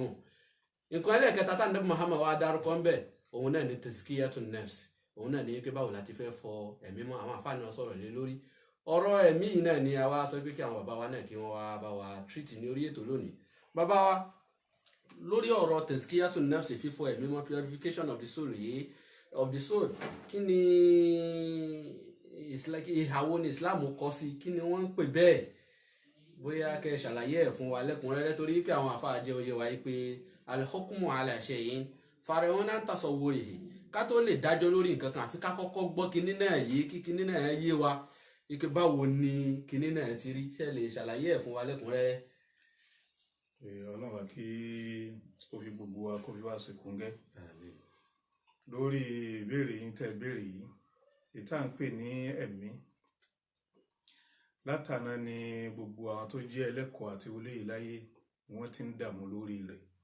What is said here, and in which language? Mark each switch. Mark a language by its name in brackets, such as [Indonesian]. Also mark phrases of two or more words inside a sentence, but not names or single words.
[Yoruba] Nǹkan ẹlẹ́ẹ̀kẹta tí Ànábì Muhammad wá dárúkọ ń bẹ̀, òun náà ni [Arabic] تزكية النفس. [Yoruba] Òun náà ni pé báwo la ti fẹ́ fọ ẹ̀mí mọ́. Àwọn àfáà náà sọ̀rọ̀ lé lórí ọ̀rọ̀ ẹ̀mí yìí náà ni àwa sọ pé kí àwọn bàbá wa náà kí wọ́n wá bá wa treat ní orí ètò lónìí. Bàbá wa, lórí ọ̀rọ̀ [Arabic] تزكية النفس, [Yoruba] fífọ ẹ̀mí mọ́, [English] purification of the soul [Yoruba] yìí, kí ni ìhàwó ni Islam kọ sí kí ni wọ́n ń pè bẹ́ẹ̀ bóyá kẹ́ ṣàlàyé ẹ̀ fún wa lẹ́kùnrẹ́rẹ́ torí pé àwọn àfáà jẹ́ oyè wa yìí pé [Arabic] الحكم على الشيء فرع عن تصوره [Yoruba] ká tó lè dájọ́ lórí nǹkan kan àfi ká kọ́kọ́ gbọ́ kinní náà yé kí kinní náà yé wa ike báwo ni kinní náà ti rí ṣe lè ṣàlàyé ẹ̀ fún wa lẹ́kùnrẹ́rẹ́. Ọlọ́run kí ó fi gbogbo wa kó fi wá sí kúngẹ́ lórí ìbéèrè yín tẹ́ béèrè yìí ìta ń pè ní ẹ̀mí látàná ni gbogbo àwọn tó jẹ́ ẹlẹ́kọ̀ọ́ àti olóyè láyé wọ́n ti ń dààmú lórí rẹ̀